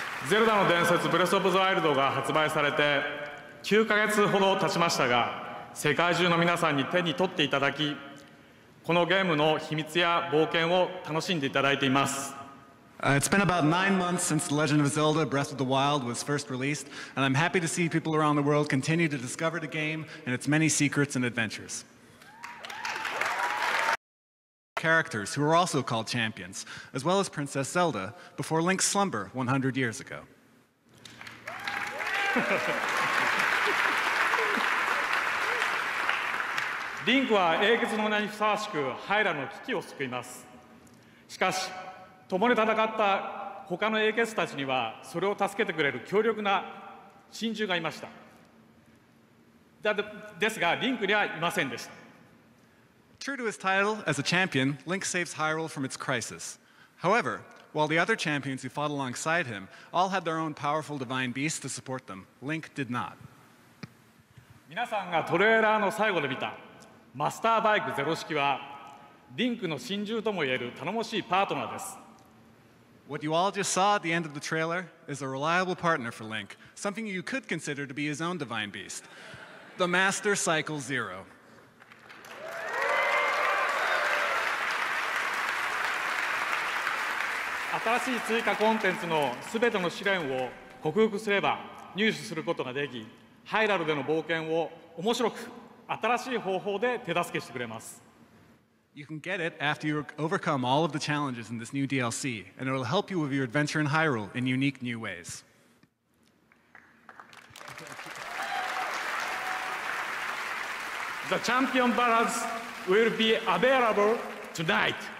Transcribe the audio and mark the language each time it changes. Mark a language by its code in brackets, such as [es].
[ja] ゼルダの伝説ブレスオブザワイルドが発売されて9ヶ月ほど経ちましたが、世界中の皆さんに手に取っていただき、このゲームの秘密や冒険を楽しんでいただいています。 [en] It's been about 9 months since The Legend of Zelda Breath of the Wild was first released, and I'm happy to see people around the world continue to discover the game and its many secrets and adventures. Characters who are also called champions, as well as Princess Zelda, before Link's slumber 100 years ago. [ja] リンクは英傑の名にふさわしくハイラの危機を救います。しかし、共に戦った他の英傑たちにはそれを助けてくれる強力な親友がいました。ですが、リンクにはいませんでした。 [en] True to his title as a champion, Link saves Hyrule from its crisis. However, while the other champions who fought alongside him all had their own powerful divine beasts to support them, Link did not. [ja] 皆さんがトレーラーの最後で見たマスターバイクゼロ式は、リンクの親友ともいえる頼もしいパートナーです。 [en] What you all just saw at the end of the trailer is a reliable partner for Link, something you could consider to be his own divine beast, the Master Cycle Zero. [ja] 新しい追加コンテンツのすべての試練を克服すれば入手することができ、ハイラルでの冒険を面白く新しい方法で手助けしてくれます。 [en] You can get it after you overcome all of the challenges in this new DLC, and it will help you with your adventure in Hyrule in unique new ways. The Champion Ballads will be available tonight.